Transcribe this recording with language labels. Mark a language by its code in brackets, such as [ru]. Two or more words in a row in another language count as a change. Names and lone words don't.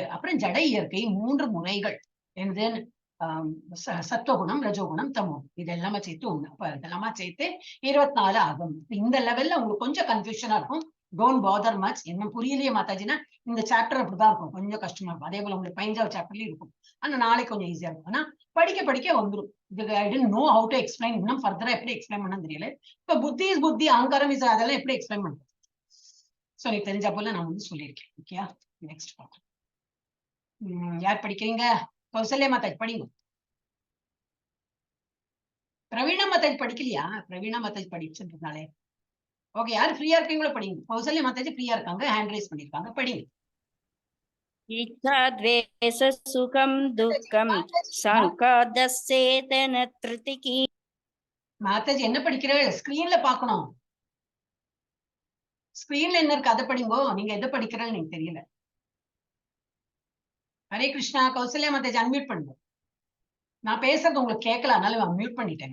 [ta] அப்புறம் ஜட இயற்கை 3 முறைகள். என்னது? சத்துவகுணம், ரஜோகுணம், தமோ. இது எல்லாமே சேர்த்து 1. அப்ப இதெல்லாமா சேர்த்து 24 ஆகும். இந்த லெவல்ல உங்களுக்கு கொஞ்சம் கன்ஃபியூஷனா இருக்கும். [en] Don't bother much. [ta] என்ன புரியலையே மாதாஜினா, இந்த சாப்டர் அப்படிதான் இருக்கும், கொஞ்சம் கஷ்டமா இருக்கும். அதே போல உங்களுக்கு 15வது சாப்டர்லயும் இருக்கும். ஆனா நாளைக்கு கொஞ்சம் ஈஸியா இருக்கும். ஆனா படிக்க வந்துடும். இது [en] I don't know how to explain. [ta] இன்னும் ஃபர்தரா எப்படி எக்ஸ்பிளைன் பண்ண தெரியல. இப்ப புத்தி, அகங்காரம், அதெல்லாம் எப்படி எக்ஸ்பிளைன் பண்றது? சோ எனக்கு தெரிஞ்ச போல நான் வந்து சொல்லியிருக்கேன். [en] Okay, next [ta] பார்க்கலாம். யார் படிக்கிறீங்க? கௌசல்யா மாதாஜி படிங்க. பிரவீணா மாதாஜி படிக்கலையா? பிரவீணா மாதாஜி படிச்சுன்றதுனாலே ஓகே. யாரு ஃப்ரீயா இருக்கீங்களோ படிங்க. கௌசல்யா மாதாஜி ஃப்ரீயா இருக்காங்க, [en] hand raise [ta] பண்ணிருக்காங்க, படிங்க. [sa] इच्छा द्वेष सुखम दुःखम संकादस्येतन त्रितिकी. [ta] மாதாஜி என்ன படிக்கிறீர்கள்? ஸ்கிரீன்ல பாக்கணும். ஸ்கிரீன்ல என்ன இருக்கு அதை படிங்கோ. நீங்க எதை படிக்கிறீர்கள் எனக்கு தெரியல. ஹரே கிருஷ்ணா. கௌசல்யா மாதாஜி அன்மியூட் பண்ணுங்க. நான் பேசுறது உங்களுக்கு கேட்கல, அதனால மியூட் பண்ணிட்டேன்.